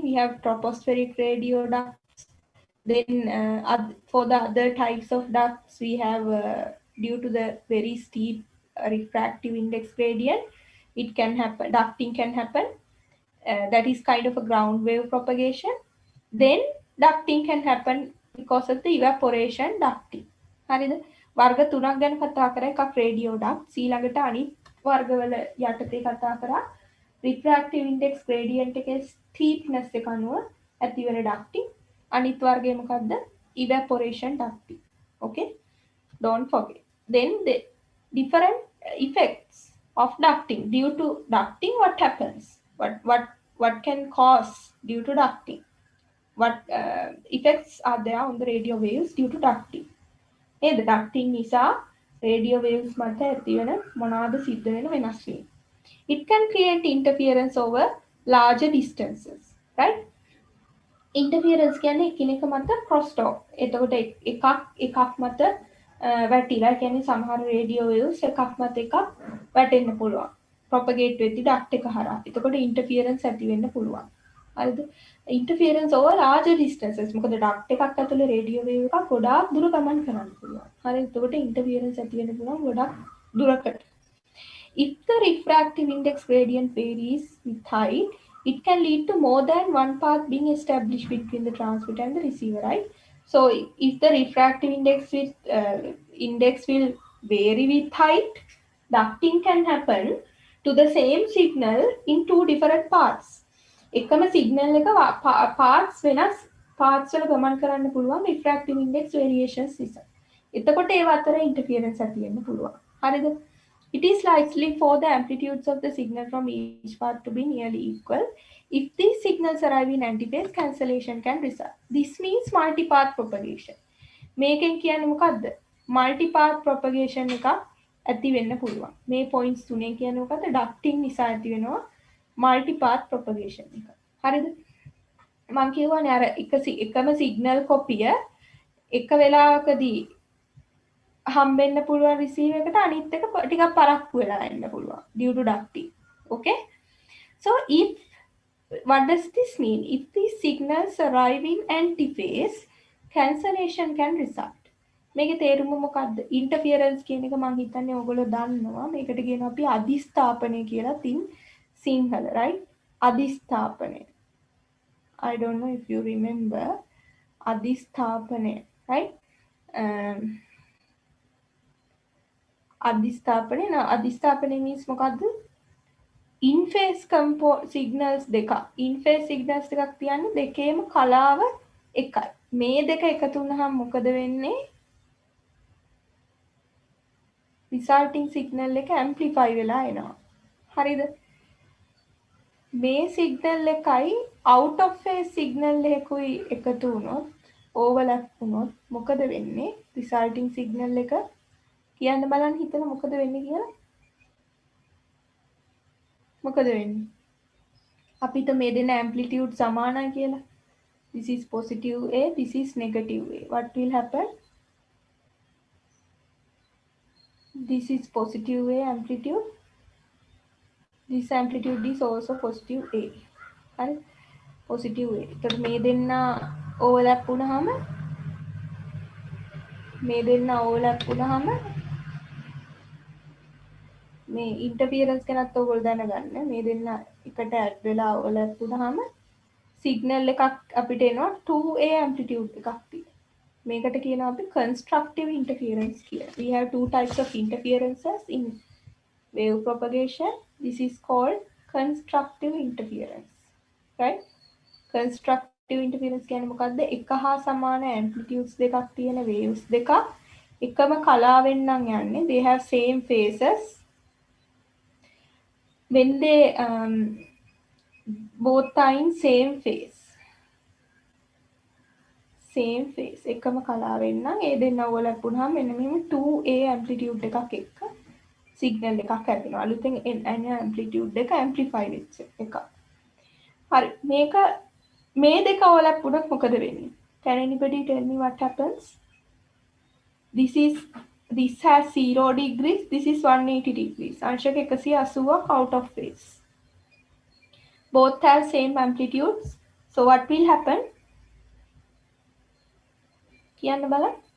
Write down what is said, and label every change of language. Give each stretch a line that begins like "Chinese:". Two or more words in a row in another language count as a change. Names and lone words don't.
English: We have tropospheric radio ducts. Then for the other types of ducts, we have due to the very steep refractive index gradient, it can happen. Ducting can happen. That is kind of a ground wave propagation. Then ducting can happen because of the evaporation ducting.
Sinhala: හරිද? වර්ග තුනක් ගැන කතා කරා. එකක්
English: radio duct,
Sinhala: ඊළඟට අනිත් වර්ගවල යටතේ කතා කරා
English: refractive index gradient
Sinhala: එකේ steepness එක අනුව ඇතිවන ducting. අනිත් වර්ගය මොකක්ද?
English: evaporation ducting. Okay? Don't forget. Then the different effects of ducting. Due to ducting, what happens? What can cause due to ducting? What effects are there on the radio waves due to ducting? The ducting
Sinhala: නිසා
English: radio waves
Sinhala: මත ඇතිවන මොනවාද සිද්ධ වෙන වෙනස් වීම?
English: It can create interference over larger distances, right?
Sinhala: Interference කියන්නේ එකිනෙක මත
English: cross talk.
Sinhala: එතකොට එකක් මත වැටිලා කියන්නේ සමහර
English: radio waves
Sinhala: එකක් මත එකක් වැටෙන්න පුළුවන්. propagate වෙද්දි duct එක හරහා. එතකොට interference ඇති වෙන්න පුළුවන්. හරිද?
English: interference over larger distances.
Sinhala: මොකද duct එකක් ඇතුලේ
English: radio wave
Sinhala: එකක් ගොඩාක් දුර ගමන් කරන්න පුළුවන්. හරි? එතකොට interference ඇති වෙන්න පුළුවන් ගොඩක් දුරකට.
English: If the refractive index gradient varies with height, it can lead to more than one path being established between the transmitter and the receiver, right? So if the refractive index will vary with height, ducting can happen to the same signal in two different paths.
Sinhala: එකම සිග්නල් එක පාර්ට්ස් වෙනස් පාර්ට්ස් වල ගමන් කරන්න පුළුවන්
English: refractive index variations
Sinhala: නිසා. එතකොට ඒව අතර interference ඇති වෙන්න පුළුවන්. හරිද?
English: It is likely for the amplitudes of the signal from each path to be nearly equal. If these signals arrive in antiphase, cancellation can result. This means multipath propagation.
Sinhala: මේකෙන් කියන්නේ මොකද්ද?
English: multipath propagation
Sinhala: එකක් ඇති වෙන්න පුළුවන්. මේ points තුනේ කියන්නේ මොකද්ද? ducting නිසා ඇති වෙනවා
English: multipath propagation
Sinhala: එක. හරිද? මම කියවනේ අර එකම
English: signal copy
Sinhala: එක වෙලාවකදී හම්බෙන්න පුළුවන් receive එකට අනිත් එක ටිකක් පරක්කු වෙලා එන්න පුළුවන්
English: due to ducting. Okay? So what does this mean? If these signals arrive in antiphase, cancellation can result.
Sinhala: මේකේ තේරුම මොකද්ද? interference කියන එක මම හිතන්නේ ඔයගොල්ලෝ දන්නවා. මේකට කියනවා අපි අදිස්ථාපනය කියලා තින් සිංහල, right? අදිස්ථාපනය.
English: I don't know if you remember අදිස්ථාපනය, right?
Sinhala: අදිස්ථාපනය means මොකද්ද?
English: in phase signals දෙක. in phase signals
Sinhala: දෙකක් තියන්නේ දෙකේම කලාව එකයි. මේ දෙක එකතු වුණාම මොකද වෙන්නේ?
English: resulting signal
Sinhala: එක amplify වෙලා එනවා. හරිද? මේ signal එකයි
English: out of phase signal
Sinhala: එකකුයි එකතු වුණොත් overlap වුණොත් මොකද වෙන්නේ?
English: resulting signal
Sinhala: එක කියන්න බලන්න හිතන මොකද වෙන්නේ කියලා? මොකද වෙන්නේ? අපිට මේ දෙන amplitude සමානයි කියලා.
English: This is positive A, this is negative A. What will happen? This is positive A amplitude. This amplitude is also positive A. හරි? positive A.
Sinhala: එතකොට මේ දෙන්න overlap වුණාම මේ interference ගැනත් ඔයගොල්ලෝ දැනගන්න. මේ දෙන්න එකට add වෙලා overlap වුණාම signal එකක් අපිට එනවා 2A amplitude එකක් තියෙන. මේකට කියනවා අපි
English: constructive interference
Sinhala: කියලා.
English: We have two types of interferences in wave propagation. This is called constructive interference. Right? Constructive interference
Sinhala: කියන්නේ මොකද්ද? එක හා සමාන amplitudes දෙකක් තියෙන waves දෙකක් එකම කලාවෙන් නම් යන්නේ.
English: They have same phases. When they both are in same phase.
Sinhala: එකම කලාවෙන් නම් ඒ දෙන්න overlap වුණාම මෙන්න මෙහෙම 2A amplitude එකක් එක්ක signal එකක් ඇතිවෙනවා. අලුතෙන් එන amplitude එක amplify වෙච්ච එක. හරි. මේ දෙක overlap වුණොත් මොකද වෙන්නේ?
English: Can anybody tell me what happens? This has 0 degrees, this is 180 degrees.
Sinhala: අංශක 180ක්
English: out of phase. Both have same amplitudes. So what will happen?
Sinhala: කියන්න බලන්න.